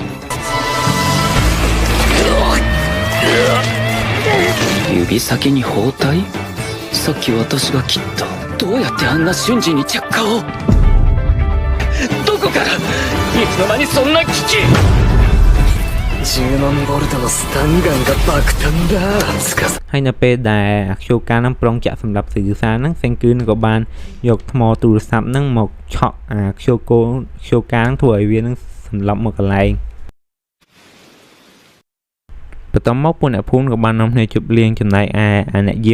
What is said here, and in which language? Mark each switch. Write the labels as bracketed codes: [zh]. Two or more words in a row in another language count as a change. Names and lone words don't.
[ja] 指先に包帯さっき私が切ったどうやってあんな瞬時に着火をどこからいつの間にそんな機器10万ボルトのスタンガンが爆弾だつか [km] ហើយនៅពេលដែលខ្យូកានឹងប្រងចាក់សម្រាប់សិក្សានឹងសេងគឺនឹងក៏បានយកថ្មទូរស័ព្ទនឹងមកឆក់ខ្យូកានឹងធ្វើឲ្យវានឹងសម្លាប់មកកន្លែងបន្ទាប់មកពួកអ្នកភូមិក៏បាននាំគ្នាជប់លៀងចំណែកឯអ្នកយាម